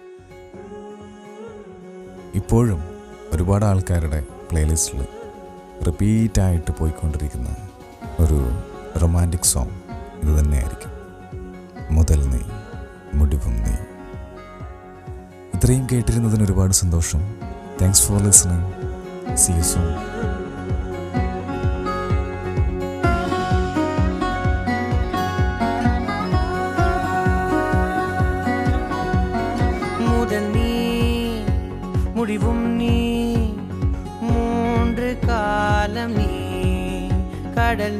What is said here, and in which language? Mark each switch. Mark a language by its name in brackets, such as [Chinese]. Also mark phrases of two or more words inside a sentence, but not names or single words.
[Malayalam] ഇപ്പോഴും ഒരുപാട് ആൾക്കാരുടെ പ്ലേലിസ്റ്റിൽ റിപ്പീറ്റായിട്ട് പോയിക്കൊണ്ടിരിക്കുന്ന ഒരു [English] romantic song [Malayalam] ഇത് തന്നെയായിരിക്കും, [Tamil] முதல் நீ முடிவும் நீ. [Malayalam] ഇത്രയും കേട്ടിരുന്നതിന് ഒരുപാട് സന്തോഷം. [English] Thanks for listening. See you soon. [Tamil] முதல் நீ முடிவும் நீ, மூன்று காலம் நீ, கடல்